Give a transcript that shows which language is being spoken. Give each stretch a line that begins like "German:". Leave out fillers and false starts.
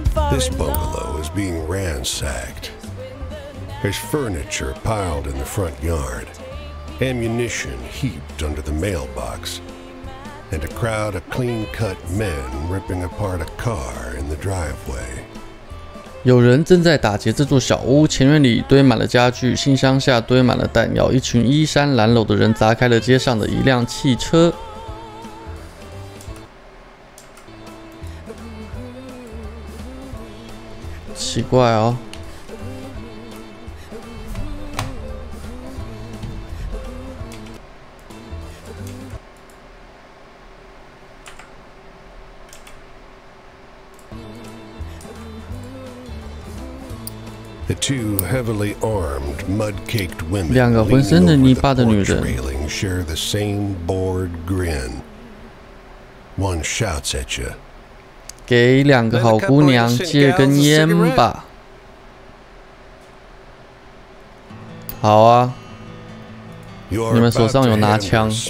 English: This bungalow is being ransacked. There's furniture piled in the front yard, ammunition heaped under the mailbox, and a crowd of clean-cut men ripping apart a car in the driveway.
Chinese: 有人正在打劫这座小屋，前院里堆满了家具，信箱下堆满了弹药。一群衣衫褴褛的人砸开了街上的一辆汽车。奇怪哦。
English: The two heavily armed, mud-caked women
Chinese: 两个浑身的泥巴的女人
English: share the same bored grin. One shouts at you.
Chinese: 给两个好姑娘借根烟吧。好啊。你们手上有拿枪。